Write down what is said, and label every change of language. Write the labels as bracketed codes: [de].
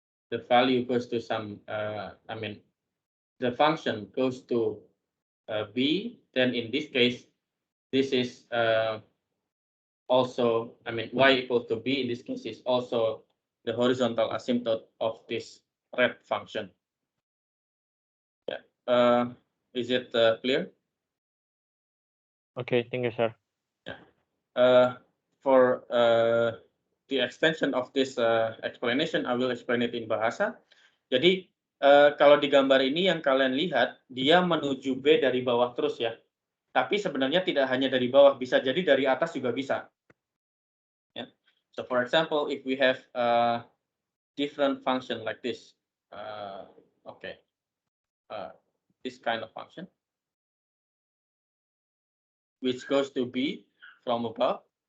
[en] The value goes to some, the function goes to b, then in this case, this is also, y equal to b in this case is also the horizontal asymptote of this red function. Yeah. Is it clear? Okay, thank you, sir. Yeah. For the extension of this explanation, I will explain it in bahasa. [id] Jadi kalau di gambar ini yang kalian lihat, dia menuju B dari bawah terus ya. Tapi sebenarnya tidak hanya dari bawah, bisa jadi dari atas juga bisa. [en] Yeah. So for example, if we have a different function like this, okay, this kind of function, which goes to B from above.